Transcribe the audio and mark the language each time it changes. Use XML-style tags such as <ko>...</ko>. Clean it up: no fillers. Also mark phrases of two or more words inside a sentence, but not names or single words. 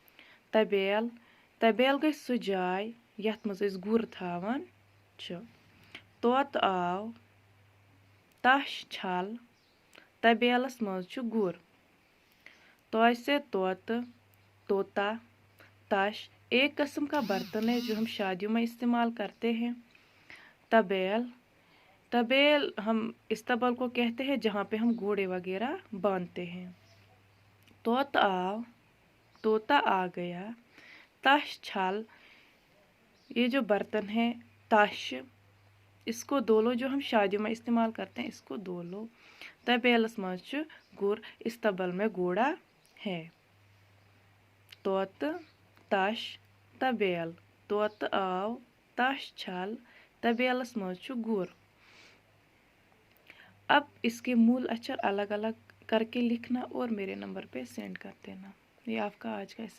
<ks>तबेल गई सु जाय यथ मज अस गुर थावान छु। तोत आव तश छल तबेलस मज छु गुर। तोय से तोत</ks> <hi>तोता तश एक किस्म का बर्तन है जो हम शादियों में इस्तेमाल करते हैं। तबेल हम इस्तबल को कहते हैं, जहाँ पे हम घोड़े वगैरह बांधते हैं।</hi> <ks>तोत आव</ks> <hi>तोता आ गया।</hi> <ks>तश छल</ks> <hi>ये जो बर्तन है तश, इसको दो लो, जो हम शादियों में इस्तेमाल करते हैं, इसको दो लो।</hi> <ks>तबेलस मज छु गुर,</ks> <hi>इस्तबल में घोड़ा है।</hi> <ks>तोत तश तबेल तोत आव तश छल तबेलस मज छु गुर।</ks> <hi>अब इसके मूल अक्षर अलग अलग करके लिखना और मेरे नंबर पे सेंड कर देना। ये आपका आज का</hi>